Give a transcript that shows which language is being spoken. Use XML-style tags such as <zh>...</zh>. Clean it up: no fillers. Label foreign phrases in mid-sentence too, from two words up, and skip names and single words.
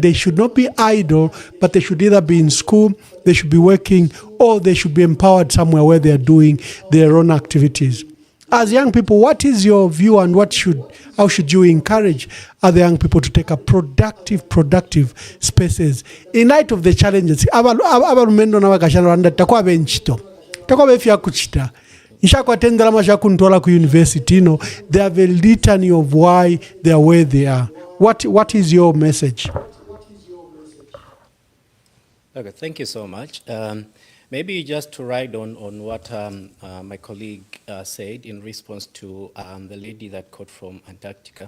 <en>They should not be idle, but they should either be in school, they should be working, or they should be empowered somewhere where they are doing their own activities. As young people, what is your view, and how should you encourage other young people to take a productive spaces in light of the challenges?</en> <bem>Abalumendo n'abagashana takuwa benchito takuwa befya kuchita ishakwatendera mashakuntola ku university.</bem> <en>They have a litany of why they are where they are. What is your message? Okay, thank you so much. Maybe just to ride on what my colleague said in response to the lady that called from Antarctica.</en>